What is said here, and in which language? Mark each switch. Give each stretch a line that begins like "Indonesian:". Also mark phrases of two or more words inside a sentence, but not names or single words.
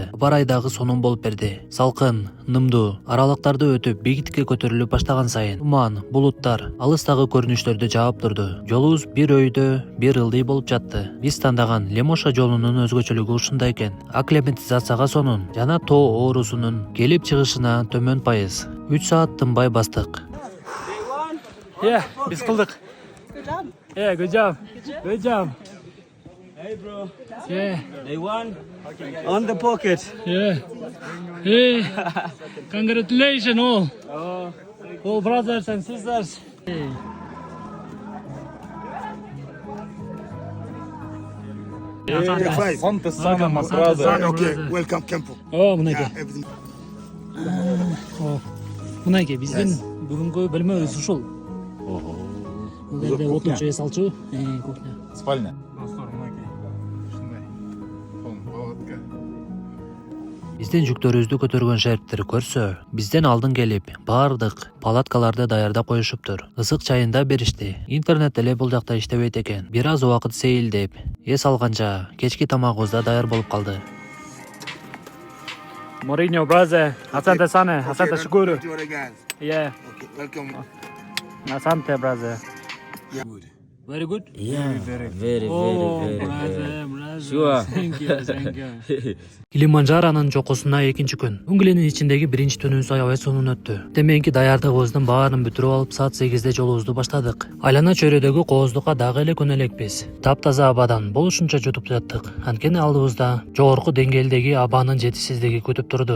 Kyrgyz: Барайдагы сонун болуп берди. Салкын, нымдуу аралыктарды өтүп бийиктикке көтөрүлүп баштаган сайын туман, булуттар алыстагы көрүнүштөрдү жаап турду. Жолубуз бир өйдө, бир ылдый болуп жатты. Биз тандаган Лемоша жолунун өзгөчөлүгү ушунда экен. Акклиматизацияга сонун жана тоо оорусунун келип чыгышына төмөн пайыз. 3 саат тынбай бастык. Yeah, биз кылдык.
English: Good job. Yeah, good job. Good job. Hey bro. Yeah, Day one. On the pocket. yeah. Hey, congratulations all. Oh. All brothers and sisters. Hey.
Swahili: Asante sana
English: Welcome, my
Swahili: asante
English: brother.
Swahili: sana.
English: Okay. brother. Welcome, Kempo.
Kyrgyz: О, мынакей.
English: Yeah, everything.
Kyrgyz: Мынакей биздин бүгүнкү бөлмөбүз ушул. Бул жерде отунчу эс алчу, кухня. Спальня. Биздин жүктөрүбүздү көтөргөн шерптер көрсө, бизден алдын келип, баардык палаткаларды даярдап коюшуптур. Ысык чайын да беришти. Интернет эле бул жакта иштебейт экен. Бир аз убакыт сейилдеп, эс алганча кечки тамагыбыз да даяр болуп калды.
Swahili: Mourinho, brother. Asante sana. Asante shukuru.
English: To other guys. Yeah, Okay, welcome.
Swahili: asante, brother.
English: Good. Very good. Very, Oh, very, brother, brother. Sure. Thank you, thank you.
Kyrgyz: Килиманджаронун чокусуна экинчи күн. Унгленин ичиндеги биринчи түнүбүз аябай сонун өттү. Деменки даярдыгыбыздын баарын бүтүрүп алып, саат 8-де жолубузду баштадык. Айлана чөйрөдөгү кооздукка дагы эле көнөлекпиз. Таптаза абадан болушунча jutуп жаттык. Анткени алдыбызда жогорку деңгээлдеги абанын жетишсиздиги күтүп турду.